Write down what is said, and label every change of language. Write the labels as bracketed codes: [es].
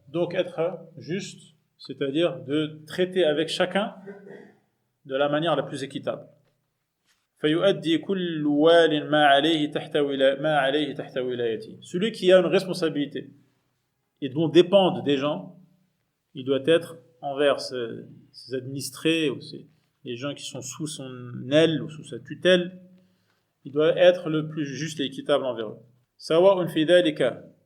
[fr] Donc être juste, c'est-à-dire de traiter avec chacun de la manière la plus équitable. [ar] فيؤدي كل وال ما عليه تحت ولايته. [fr] Celui qui a une responsabilité et dont dépendent des gens, il doit être envers ses administrés ou les gens qui sont sous son aile ou sous sa tutelle, il doit être le plus juste et équitable envers eux. [ar] سواء في ذلك.